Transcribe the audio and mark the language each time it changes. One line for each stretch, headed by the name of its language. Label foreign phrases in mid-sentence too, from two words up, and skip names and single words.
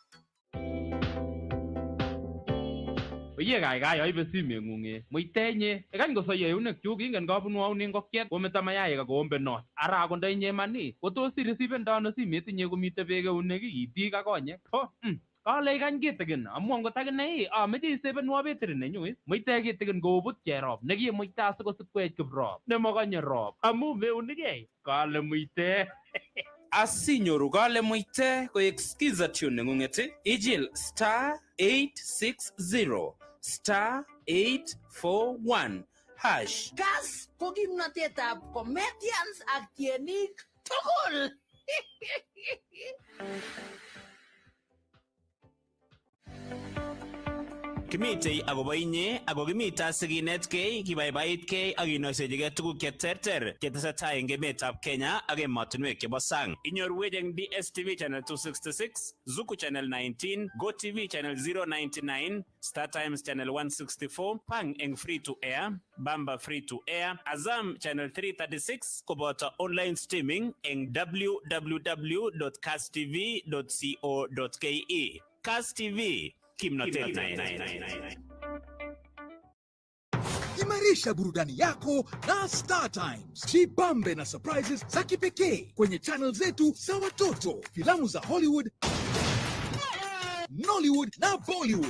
Kalenjin: Oye gaigai aibe simeng'ung muitenye ekany kosoyo eunekchuk ingen kabunwaune ngokiet kometa mayaik akoombe not ara akot inye mani kotos irisipendo ano simet inye komite beek eunek itik ak konyek kale ikany kitikin amu angot akine ameche isebenwo betri nenyu muite kitikin koubut cherop nekimuite asikosip koech kiprop nemakanye rop amu meunikei kale muite. Asinyoru kale muite koek skiza tune neng'ung'et ijil star 860 star 841 hash. Kass ko kimnatetab comedians ak tienik tugul. Kimitei agobo inye ago kimita siginetkei kibaibaitgei ak inoisechigei tuguk cheterter chetesetai eng emetab Kenya ak emotinwek chebo sang. Inyorwech eng DSTV channel 266, Zuku channel 19, GoTV channel 099, Star Times channel 164, Pang eng
English: free to air,
Kalenjin: Bamba
English: free to air,
Kalenjin: Azam channel 336 koboto
English: online streaming
Kalenjin: eng www.kasstv.co.ke. Kass TV
Swahili: Imarisha burudani yako na Star Times. Jibambe na surprises za kipekee kwenye channel zetu za watoto, filamu za Hollywood, Nollywood na Bollywood.